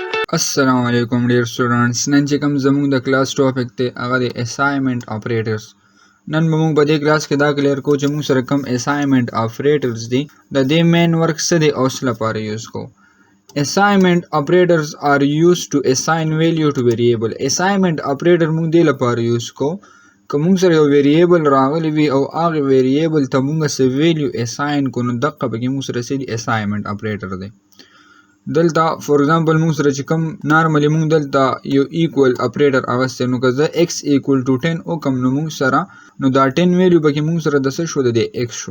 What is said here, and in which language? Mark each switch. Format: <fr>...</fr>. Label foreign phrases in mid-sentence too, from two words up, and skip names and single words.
<ar>السلام عليكم</ar> <en>dear students.</en> <ps>नन چې کوم زموږ د کلاس ټاپک ته هغه د</ps> <en>assignment operators.</en> <ps>نن به موږ په دې کلاس کې دا کلیر کوو چې موږ سره کوم</ps> <en>assignment operators</en> <ps>دي د دې</ps> <en>main work</en> <ps>څه دی او څه لپاره یوز کوو.</ps> <en>Assignment operators are used to assign value to variable. Assignment operator</en> <ps>موږ دې لپاره یوز کوو که موږ سره یو ویریبل راغلی وي او هغه ویریبل ته موږ څه ویلیو اساین کو نو دقه پکې موږ سره څه دی</ps> <en>assignment operator</en> <ps>دی. دلته</ps> <en>for example</en> <ps>موږ سره چې کوم نارملی موږ دلته یو</ps> <en>equal operator</en> <ps>اغستی نو که زه x</ps> <en>equal to</en> <ps>10 وکم نو موږ سره نو دا 10 ویلیو پکې موږ سره د څه شو د x شو.</ps>